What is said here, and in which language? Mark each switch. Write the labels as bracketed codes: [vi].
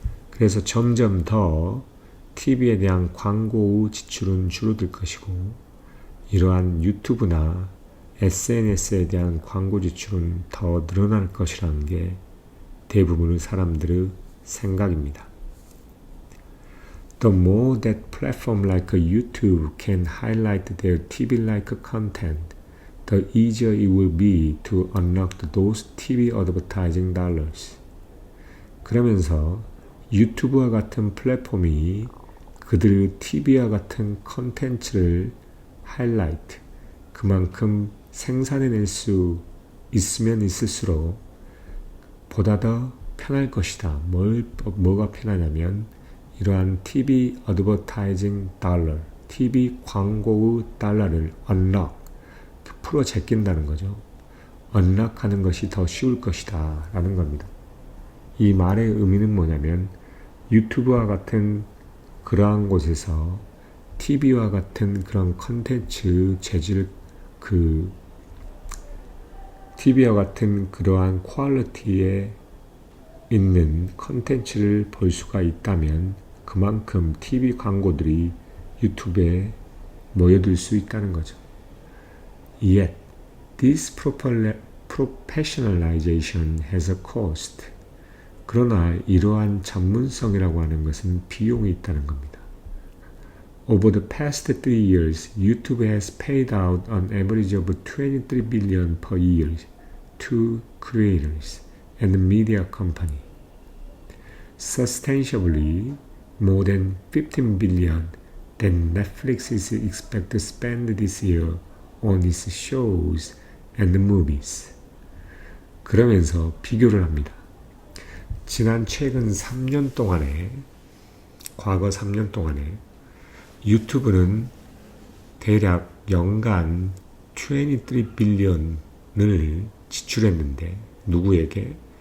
[ko] 그래서 점점 더 TV에 대한 광고 지출은 줄어들 것이고 이러한 유튜브나 SNS에 대한 광고 지출은 더 늘어날 것이라는 게 대부분의 사람들의 생각입니다. [en] The more that platform like YouTube can highlight their TV-like content, the easier it will be to unlock those TV advertising dollars. [ko] 그러면서 유튜브와 같은 플랫폼이 그들의 TV와 같은 컨텐츠를 하이라이트, 그만큼 생산해낼 수 있으면 있을수록 보다 더 편할 것이다. 뭐가 편하냐면 이러한 [en] TV advertising [ko] 달러, TV 광고의 달러를 unlock, 풀어 제낀다는 거죠. unlock하는 것이 더 쉬울 것이다 라는 겁니다. 이 말의 의미는 뭐냐면 유튜브와 같은 그러한 곳에서 TV와 같은 그런 컨텐츠 재질 TV와 같은 그러한 퀄리티에 있는 컨텐츠를 볼 수가 있다면 그만큼 TV 광고들이 유튜브에 모여들 수 있다는 거죠. [en] Yet, this professionalization has a cost. [ko] 그러나 이러한 전문성이라고 하는 것은 비용이 있다는 겁니다. [en] Over the past 3 years, YouTube has paid out an average of 23 billion per year to creators and media company. Substantially more than 15 billion that Netflix is expected to spend this year on its shows and movies. [ko] 그러면서 비교를 합니다. 최근 3년 동안에, 과거 3년 동안에 유튜브는 대략 연간 23 빌리언을 지출했는데 누구에게?